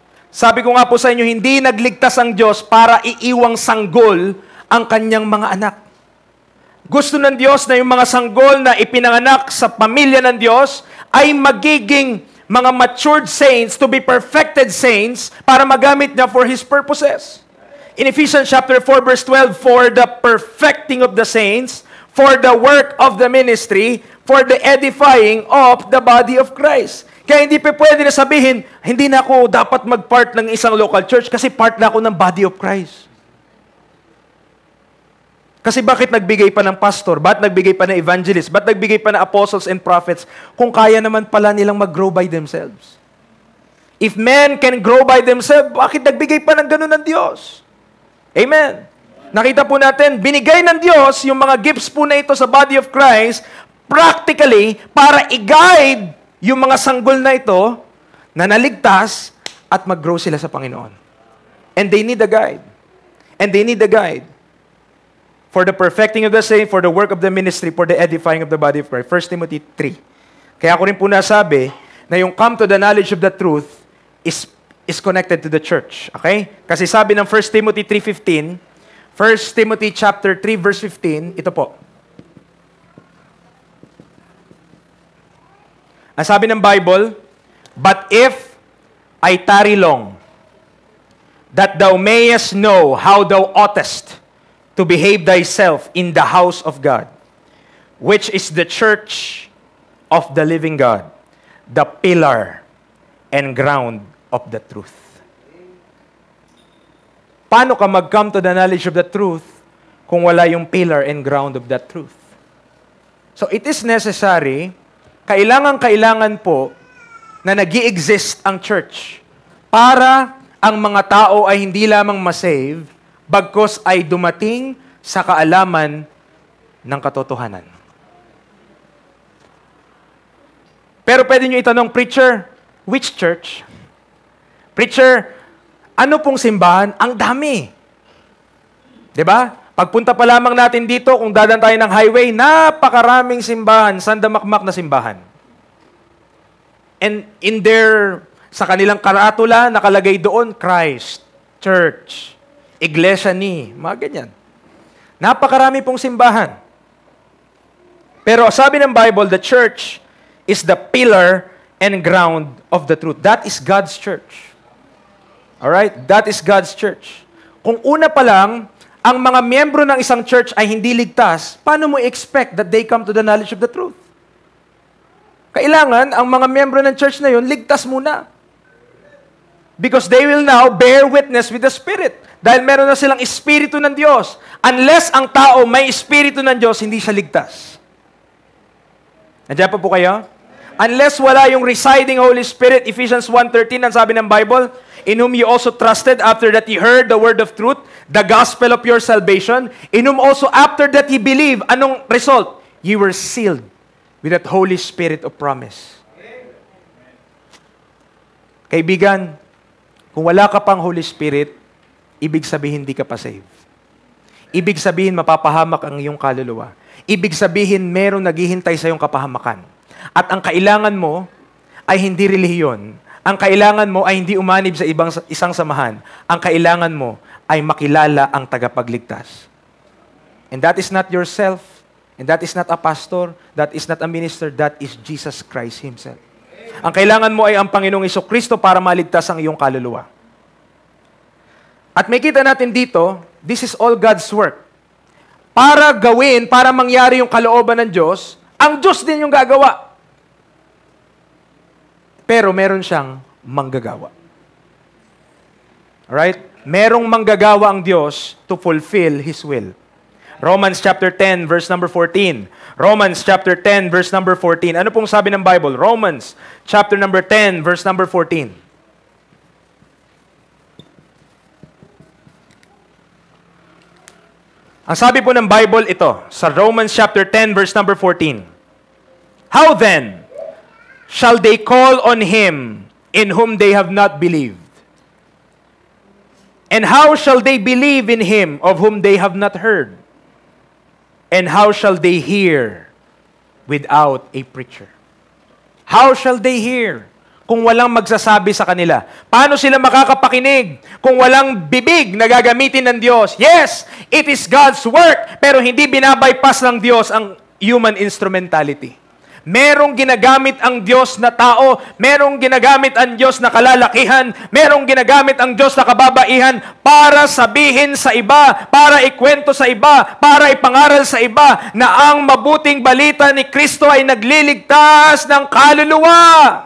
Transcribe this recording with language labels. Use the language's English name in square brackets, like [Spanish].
[Filipino] Sabi ko nga po sa inyo, hindi nagligtas ang Diyos para iiwang sanggol ang kanyang mga anak. Gusto ng Diyos na yung mga sanggol na ipinanganak sa pamilya ng Diyos ay magiging mga matured saints, [English] to be perfected saints, [Filipino] para magamit niya [English] for His purposes. In Ephesians chapter 4 verse 12, for the perfecting of the saints, for the work of the ministry, for the edifying of the body of Christ. [Filipino] Kaya hindi pa pwede na sabihin, hindi na ako dapat mag-part ng isang local church kasi part na ako ng body of Christ. Kasi bakit nagbigay pa ng pastor? Bakit nagbigay pa ng evangelist? Bakit nagbigay pa ng [English] apostles and prophets [Filipino] kung kaya naman pala nilang mag-grow [English] by themselves? If men can grow by themselves, [Filipino] bakit nagbigay pa ng ganun ng Diyos? Amen. Nakita po natin, binigay ng Diyos yung mga gifts po na ito sa body of Christ practically para i-guide yung mga sanggol na ito na naligtas at mag-grow sila sa Panginoon. [English] And they need a guide. And they need a guide. For the perfecting of the saint, for the work of the ministry, for the edifying of the body of Christ. [Filipino] 1 Timothy 3. Kaya ako rin po nasabi na yung [English] come to the knowledge of the truth is is connected to the church. Okay? [Filipino] Kasi sabi ng [English] 1 Timothy 3:15, 1 Timothy chapter 3 verse 15, [Filipino] ito po. Ang sabi ng [English] Bible, "But if I tarry long, that thou mayest know how thou oughtest to behave thyself in the house of God, which is the church of the living God, the pillar and ground of the truth." [Filipino] Paano ka mag-come to [English] the knowledge of the truth [Filipino] kung wala yung [English] pillar and ground of that truth? So it is necessary, [Filipino] kailangan po na nag-i-exist ang church para ang mga tao ay hindi lamang masave, bagkos ay dumating sa kaalaman ng katotohanan. Pero pwede nyo itanong, [English] "Preacher, which church?" [Filipino] "Preacher, ano pong simbahan?" Ang dami. 'Di ba? Pagpunta pa lamang natin dito, kung dadan tayo ng highway, napakaraming simbahan, sandamakmak na simbahan. [English] And in their, [Filipino] sa kanilang karatula, nakalagay doon, Christ, Church, Iglesia ni, mga ganyan. Napakarami pong simbahan. Pero sabi ng [English] Bible, the church is the pillar and ground of the truth. That is God's church. Alright? That is God's church. [Filipino] Kung una pa lang, ang mga miyembro ng isang church ay hindi ligtas, paano mo expect [English] that they come to the knowledge of the truth? [Filipino] Kailangan, ang mga miyembro ng church na yun, ligtas muna. [English] Because they will now bear witness with the Spirit. [Filipino] Dahil meron na silang Espiritu ng Diyos. Unless ang tao may Espiritu ng Diyos, hindi siya ligtas. Nandiyan po kayo? [English] Unless wala yung residing Holy Spirit, Ephesians 1:13, [Filipino] ang sabi ng [English] Bible, "In whom you also trusted after that ye heard the word of truth, the gospel of your salvation, in whom also after that ye believe," [Filipino] anong [English] result? "Ye were sealed with that Holy Spirit of promise." [Filipino] Kaibigan, kung wala ka pang Holy Spirit, ibig sabihin hindi ka pa saved. Ibig sabihin mapapahamak ang iyong kaluluwa. Ibig sabihin merong naghihintay sa iyong kapahamakan. At ang kailangan mo ay hindi relihiyon. Ang kailangan mo ay hindi umanib sa isang samahan. Ang kailangan mo ay makilala ang tagapagligtas. [English] And that is not yourself. And that is not a pastor. That is not a minister. That is Jesus Christ Himself. [Filipino] Ang kailangan mo ay ang Panginoong Jesucristo para maligtas ang iyong kaluluwa. At may kita natin dito, [English] this is all God's work. [Filipino] Para gawin, para mangyari yung kalooban ng Diyos, ang Diyos din yung gagawa. Pero meron siyang manggagawa. Alright? Merong manggagawa ang Diyos [English] to fulfill His will. Romans chapter 10, verse number 14. Romans chapter 10, verse number 14. [Filipino] Ano pong sabi ng Bible? Romans chapter number 10, verse number 14. Ang sabi po ng Bible ito, sa Romans chapter 10, verse number 14. [English] "How then shall they call on Him in whom they have not believed? And how shall they believe in Him of whom they have not heard? And how shall they hear without a preacher?" How shall they hear [Filipino] kung walang magsasabi sa kanila? Paano sila makakapakinig kung walang bibig na gagamitin ng Diyos? [English] Yes, it is God's work, [Filipino] pero hindi binabypass ng Diyos ang [English] human instrumentality. [Filipino] Merong ginagamit ang Diyos na tao, merong ginagamit ang Diyos na kalalakihan, merong ginagamit ang Diyos na kababaihan para sabihin sa iba, para ikwento sa iba, para ipangaral sa iba na ang mabuting balita ni Kristo ay nagliligtas ng kaluluwa.